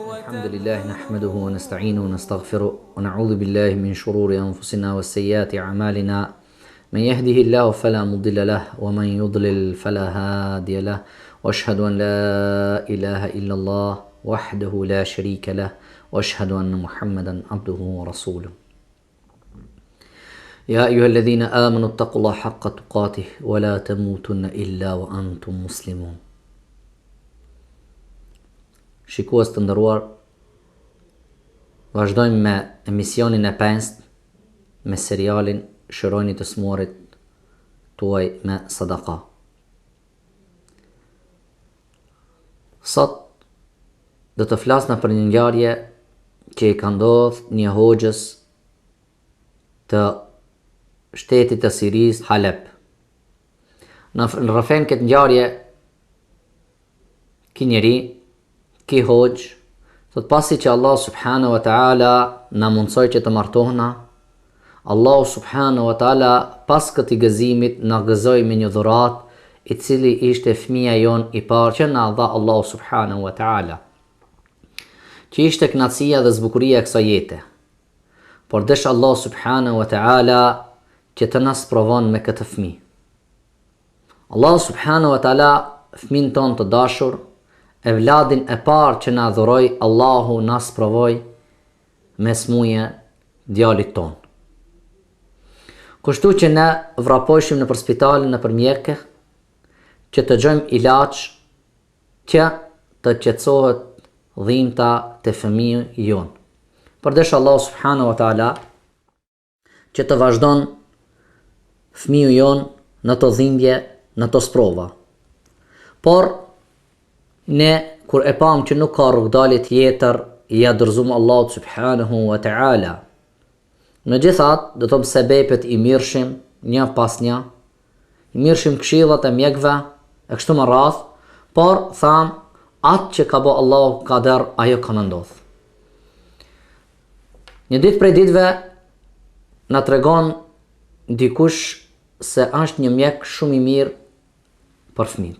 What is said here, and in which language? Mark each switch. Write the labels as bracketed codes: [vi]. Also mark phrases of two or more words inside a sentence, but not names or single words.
[ar] الحمد لله نحمده ونستعينه ونستغفره ونعوذ بالله من شرور أنفسنا وسيئات أعمالنا من يهده الله فلا مضل له ومن يضلل فلا هادي له وأشهد أن لا إله إلا الله وحده لا شريك له وأشهد أن محمدا عبده ورسوله يا أيها الذين آمنوا اتقوا الله حق تقاته ولا تموتن إلا وأنتم مسلمون. [sq] Shikues të nderuar, vazhdojmë me emisionin e 5 me serialin Shërojni të smurit tuaj me sadaka. Sot do të flasna për një ngjarje që i ka ndodhur një hoxhës të shtetit të Siris, Halep. Në rrëfen këtë ngjarje, ki njeri, ki hoxh, thot pasi që [ar] الله سبحانه وتعالى [sq] na mundsoi që të martohna, [ar] الله سبحانه وتعالى [sq] pas këtij gëzimit na gëzoi me një dhuratë i cili ishte fëmia jon i parë që na dha [ar] الله سبحانه وتعالى, [sq] që ishte kënaqësia dhe zbukuria e kësaj jete. Por desh [ar] الله سبحانه وتعالى [sq] që të na sprovon me këtë fëmijë. [ar] الله سبحانه وتعالى [sq] fëmin ton të dashur, evladin e parë që na dhuroi, Allahu na sprovoi me smuje djalit ton. Kështu që ne vrapojshim në për spitalin në për mjekë, që të gjojmë ilaç që të qetësohet dhimbta të fëmijë jon. Përdesh [ar] الله سبحانه وتعالى [sq] që të vazhdon fëmiju jon në të dhimbje, në të sprova. Por ne kur e pam që nuk ka rrugdalje tjetër, ja dorëzum [ar] الله سبحانه وتعالى. [sq] Megjithatë, do të them sebepet i mirshim një pas një, i mirshim këshillat e mjekëve e kështu me radhë, por tham atë që ka bë Allahu kader, ajo ka ndodhur. Një ditë prej ditëve na tregon dikush se është një mjek shumë i mirë për fëmijët.